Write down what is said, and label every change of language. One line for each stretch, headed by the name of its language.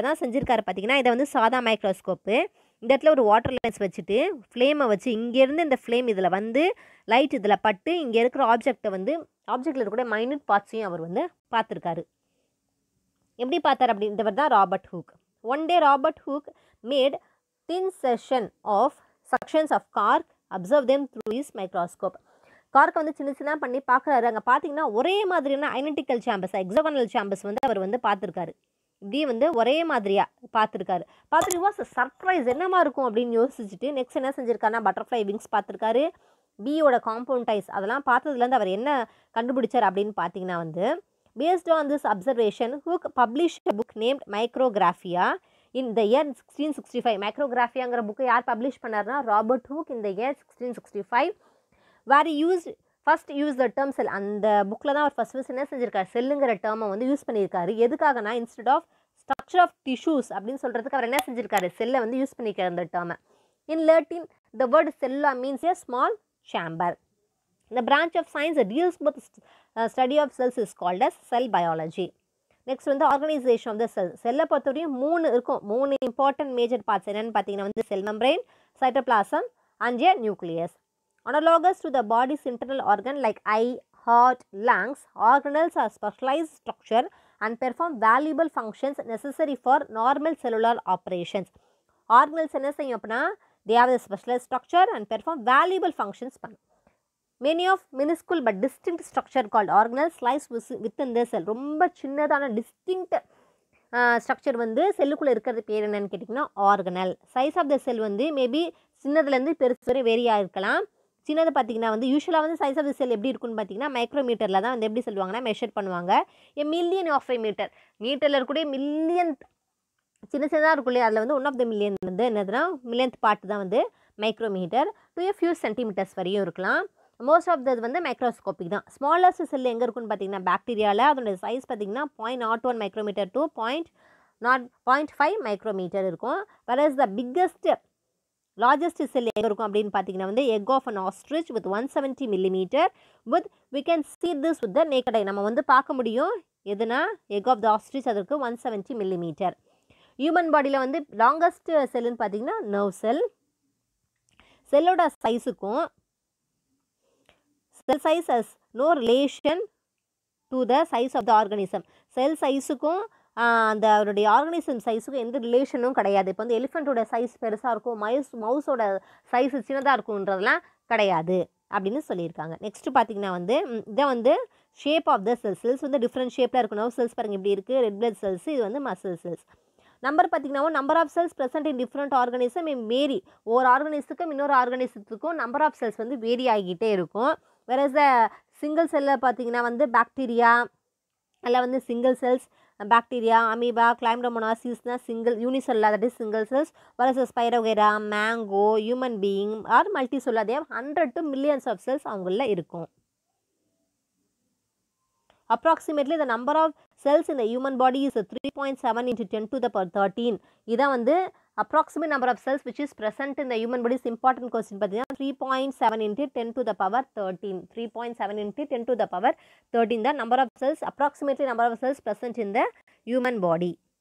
Tamil: அதான் செஞ்சுருக்காரு. பார்த்தீங்கன்னா இதை வந்து சாதா மைக்ரோஸ்கோப்பு. இந்த இடத்துல ஒரு வாட்டர் லைன்ஸ் வச்சுட்டு ஃப்ளேமை வச்சு இங்கேருந்து இந்த ஃப்ளேம் இதில் வந்து லைட் இதில் பட்டு இங்கே இருக்கிற ஆப்ஜெக்டை வந்து ஆப்ஜெக்டில் இருக்கக்கூடிய மைன்யூட் பார்ட்ஸையும் அவர் வந்து பார்த்துருக்காரு. எப்படி பார்த்தார் அப்படின்றவர் தான் Robert Hooke.
English: One day Robert Hooke made thin sections of cork, observed them through his microscope.
Tamil: கார்க்கை வந்து சின்ன பண்ணி பார்க்குறாரு. அங்கே பார்த்தீங்கன்னா ஒரே மாதிரியான ஐடென்டிக்கல் சாம்பர்ஸ், எக்ஸாகனல் சாம்பர்ஸ் வந்து அவர் வந்து பார்த்துருக்காரு. இப்படி வந்து ஒரே மாதிரியாக பார்த்துருக்காரு. பார்த்துட்டு வாஸ் சர்ப்ரைஸ், என்னமா இருக்கும் அப்படின்னு யோசிச்சுட்டு நெக்ஸ்ட் என்ன செஞ்சுருக்காருன்னா பட்டர்ஃப்ளை விங்ஸ் பார்த்துருக்காரு, பியோட காம்பவுண்ட் டைஸ் அதெல்லாம் பார்த்ததுலேருந்து அவர் என்ன கண்டுபிடிச்சார் அப்படின்னு பார்த்தீங்கன்னா வந்து,
English: based on this observation, Hooke published a book named Micrographia in the year 1665.
Tamil: மைக்ரோகிராஃபியாங்கிற புக்கை யார் பப்ளிஷ் பண்ணார்னா Robert Hooke
English: in the year 1665, where he first used the term cell.
Tamil: அந்த புக்கில் தான் அவர் ஃபஸ்ட் என்ன செஞ்சிருக்காரு, செல்லுங்கிற டேர்மை வந்து யூஸ் பண்ணியிருக்காரு. எதுக்காகனா instead of structure of tissues அப்படின்னு சொல்கிறதுக்கு அவர் என்ன செஞ்சிருக்காரு, செல்லை வந்து யூஸ் பண்ணியிருக்காரு அந்த டேர்மை.
English: In Latin, the word cella means a small chamber. The branch of science that deals with study of cells is called as cell biology. Next வந்து organization of the cell.
Tamil: செல்லை பொறுத்தவரையும் 3 இருக்கும்.
English: 3 important major parts என்னன்னு பார்த்தீங்கன்னா வந்து cell membrane, cytoplasm and a nucleus. Analogous to the body's internal organ like eye, heart, lungs, organelles are specialized structure and perform valuable functions necessary for normal cellular operations. Organelles
Tamil: என்ன செய்யும் அப்படின்னா
English: they have a specialized structure and perform valuable functions பண்ணும். Many of minuscule but distinct structure called organelles lies within the cell.
Tamil: ரொம்ப சின்னதான distinct structure வந்து செல்லுக்குள்ளே இருக்கிறது பேர் என்னன்னு கேட்டிங்கன்னா ஆர்கனல். சைஸ் ஆஃப் த செல் வந்து மேபி சின்னதுலேருந்து பெருசு வரை வேரியாக இருக்கலாம். சின்னது பார்த்திங்கன்னா வந்து யூஸ்வலாக வந்து சைஸ் ஆஃப் த செல் எப்படி இருக்குன்னு பார்த்தீங்கன்னா மைக்ரோமீட்டரில் தான் வந்து எப்படி சொல்லுவாங்கன்னா மெஷர் பண்ணுவாங்க. எ மில்லியன் ஆஃப் எ மீட்டர், மீட்டரில் இருக்கக்கூடிய மில்லியன் சின்னதாக இருக்கும் இல்லையா, அதில் வந்து ஒன் ஆஃப் த மில்லியன் வந்து என்னதுன்னா மில்லியன்த் பார்ட் தான் வந்து micrometre. To a few centimetres வரையும் இருக்கலாம். மோஸ்ட் ஆஃப் தது வந்து மைக்ரோஸ்கோபிக் தான். ஸ்மாலஸ்ட் செல் எங்கே இருக்குன்னு பார்த்தீங்கன்னா பாக்டீரியாவில் அதோட சைஸ் பார்த்தீங்கன்னா 0.01 மைக்ரோமீட்டர் டு 0.5 மைக்ரோமீட்டர் இருக்கும்.
English: whereas the biggest largest cell
Tamil: எங்கே இருக்கும் அப்படின்னு பார்த்தீங்கன்னா வந்து
English: egg of an ostrich with 170 millimeter with we can see this with the naked eye.
Tamil: நம்ம வந்து பார்க்க முடியும் எதுனா
English: egg of the ostrich,
Tamil: அதற்கு 170 millimeter. ஹியூமன் பாடியில் வந்து லாங்கஸ்ட் செல்லுன்னு பார்த்தீங்கன்னா nerve sell. செல்லோட சைஸுக்கும் sell size has no relation to the size of the organism. செல் சைஸுக்கும் அந்த அவருடைய ஆர்கனிசம் சைஸுக்கும் எந்த ரிலேஷனும் கிடையாது. இப்போ வந்து எலிஃபெண்ட்டோட சைஸ் பெருசாக இருக்கும், மவுஸோட சைஸ் சின்னதாக இருக்குன்றதெல்லாம் கிடையாது அப்படின்னு சொல்லியிருக்காங்க. நெக்ஸ்ட் பார்த்தீங்கன்னா வந்து இதை வந்து ஷேப் ஆஃப் த செல்ஸ் வந்து டிஃப்ரெண்ட் ஷேப்பில் இருக்கும். நர்வ் செல்ஸ் பாருங்கள் இப்படி இருக்குது, ரெட் பிளட் செல்ஸ், இது வந்து மசில் செல்ஸ். நம்பர் பார்த்தீங்கன்னா number of cells present in different organism vary. ஒரு ஆர்கனிசத்துக்கும் இன்னொரு ஆர்கனிசத்துக்கும் நம்பர் ஆஃப் செல்ஸ் வந்து வேரி ஆகிக்கிட்டே இருக்கும். வேறஸ் சிங்கிள் செல்லில் பார்த்தீங்கன்னா வந்து பாக்டீரியா அதில் வந்து single cells, bacteria, amoeba, கிளைம்டோமோனாசிஸ்னா single யூனிசெல்லா, that is single cells. Whereas spirogyra, mango, human being R multi செல்லா, they have 100 to millions of cells அவங்களில் இருக்கும்.
English: Approximately the number of cells in the human body is 3.7 into 10 to the power 13. இதான் வந்து approximate number of cells which is present in the human body is important question பார்த்தீங்கன்னா 3.7 into 10 to the power 13. 3.7 into 10 to the power 13 the number of cells, approximately number of cells present in the human body.